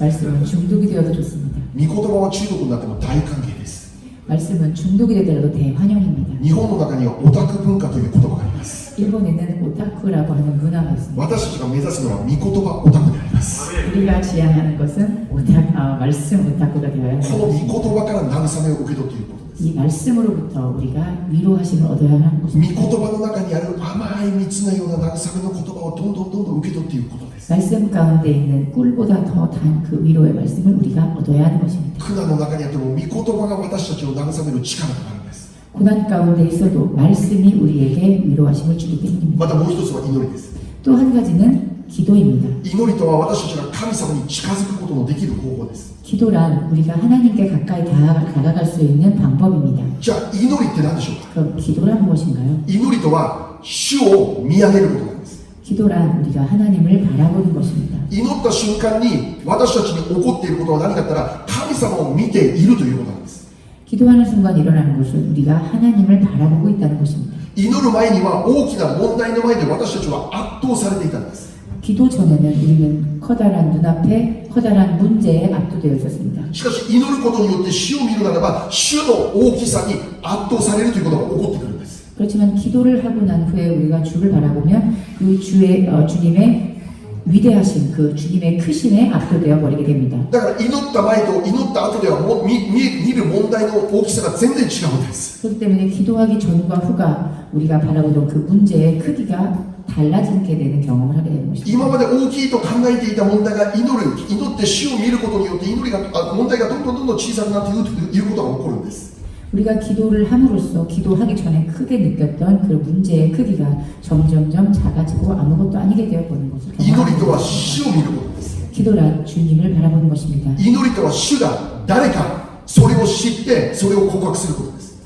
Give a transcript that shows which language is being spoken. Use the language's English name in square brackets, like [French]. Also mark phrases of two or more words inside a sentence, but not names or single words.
[Korean] 말씀은 중독이 되어도 좋습니다. [Japanese] 御言葉は中毒になっても大歓迎です。 [Korean] 말씀은 중독이 되더라도 대환영입니다. [Japanese] 日本の中にはオタク文化という言葉があります。 [Korean] 일본에는 오타쿠라고 하는 문화가 있습니다. [Japanese] 私たちが目指すのは御言葉オタクであります。 [Korean] 우리가 지향하는 것은 말씀 오타쿠가 되어야 [Japanese] この [Korean] 합니다. [Japanese] 御言葉から慰めを受け取っていることです。 [Korean] 이 말씀으로부터 우리가 위로하심을 얻어야 하는 [Japanese] 御 [Korean] 것입니다. [Japanese] 言葉の中にある甘い蜜のような慰めの言葉をどんどん受け取っていくことです。 [Korean] 말씀 가운데 있는 꿀보다 더 단 그 위로의 말씀을 우리가 얻어야 하는 것입니다. [Japanese] 苦難の中にあっても御言葉が私たちを慰める力となるんです。 [Korean] 고난 가운데 있어도 말씀이 우리에게 위로하심을 주기 때문입니다. [Japanese] またもう一つは祈りです。 [Korean] 또 한 가지는 기도입니다. [Japanese] 祈りとは私たちが神様に近づくことのできる方法です。 [Korean] 기도란 우리가 하나님께 가까이 다가갈 수 있는 방법입니다. [Japanese] じゃあ祈りって何でしょうか。 [Korean] 그럼 기도란 무엇인가요? [Japanese] 祈りとは主を見上げることなんです。 [Korean] 기도란 우리가 하나님을 바라보는 것입니다. [Japanese] 祈った瞬間に私たちに起こっていることは何かって言ったら神様を見ているということなんです。 [Korean] 기도하는 순간 일어나는 것은 우리가 하나님을 바라보고 있다는 것입니다. [Japanese] 祈る前には大きな問題の前で私たちは圧倒されていたんです。 [Korean] 기도 전에는 우리는 커다란 눈앞에 커다란 문제에 압도되어 있었습니다. [Japanese] しかし祈ることによって主を見るならば主の大きさに圧倒されるということが起こってくるんです。 [Korean] 그렇지만 기도를 하고 난 후에 우리가 주를 바라보면 그 주님의 위대하신 그 주님의 크심에 압도되어 버리게 됩니다. [Japanese] だから祈った前と祈った後ではもう見る問題の大きさが全然違うんです。 [Korean] 그렇기 때문에 기도하기 전과 후가 우리가 바라보던 그 문제의 크기가 달라지게 되는 경험을 하게 되는 것입니다. [Japanese] 今まで大きいと考えていた問題が祈って主を見ることによって問題がどんどん小さくなっていることが起こるんです。 [Korean] 우리가 기도를 함으로써 기도하기 전에 크게 느꼈던 그 문제의 크기가 점점점 작아지고 아무것도 아니게 되어버리는 것을 [Japanese] 祈りとは [Korean] 경험합니다. [Japanese] 主を見ることです。 [Korean] 기도란 주님을 바라보는 것입니다. [Japanese] 祈りとは主が誰かそれを知ってそれを告白することです。